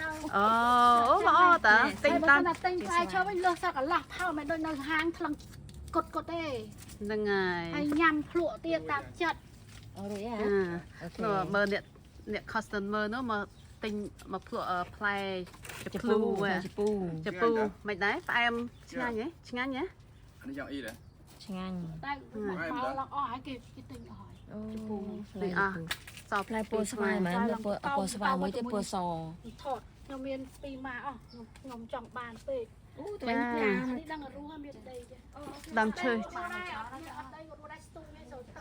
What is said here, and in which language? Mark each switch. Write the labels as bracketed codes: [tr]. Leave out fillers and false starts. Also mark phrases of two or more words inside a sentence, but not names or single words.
[km] អូល្អតាទិញតាម តែទិញផ្លែឈើវិញលើសសឹកកន្លះផោមិនដូចនៅហាងថ្លឹងកត់ទេ ហ្នឹងហើយ ហើយញ៉ាំភ្លក់ទៀតតាមចិត្ត អូរួយហ៎ នោះមើលអ្នក customer នោះមកទិញមកភ្លក់ផ្លែចភ្លូចពូមិនដែរផ្អែមឆ្ងាញ់ហ៎ឆ្ងាញ់ហ៎ [vi] Anh chọn y đấy. [km] ឆ្ងាញ់ តែមកឡើងអស់ហើយគេទិញអស់ហើយ អូផ្លែ នេះអស់សោ ផ្លែពោធិ៍ស្វាយមែនពោធិ៍ស្វាយមួយទៀតពោធិ៍ស ថតខ្ញុំមាន2ម៉ាអស់ខ្ញុំចង់បានពេក អូតែនេះ នេះដឹងរស់ហើយមានដីចេះ ដើមឈើ អត់ដីក៏រស់ដែរស្ទុំវាចូលទៅ